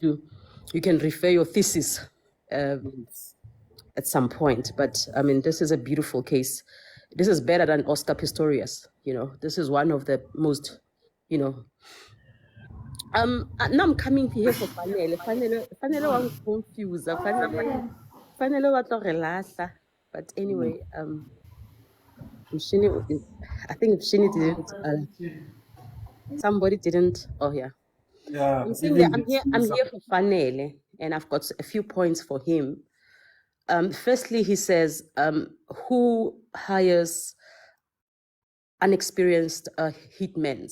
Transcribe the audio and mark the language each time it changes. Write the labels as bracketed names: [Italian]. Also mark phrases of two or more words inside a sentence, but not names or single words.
[English] you can refer your thesis at some point, but I mean, this is a beautiful case. This is better than Oscar Pistorius. You know, this is one of the most, you know. Now I'm coming here for Fanele won't confuse. [Southern Sotho] Fanele wa tlo re lahla. [English] But anyway, Mshini, I think Mshini didn't. Somebody didn't. Oh yeah. Yeah, I'm saying that even I'm here for Fanele, and I've got a few points for him. Firstly, he says, who hires unexperienced hitmen?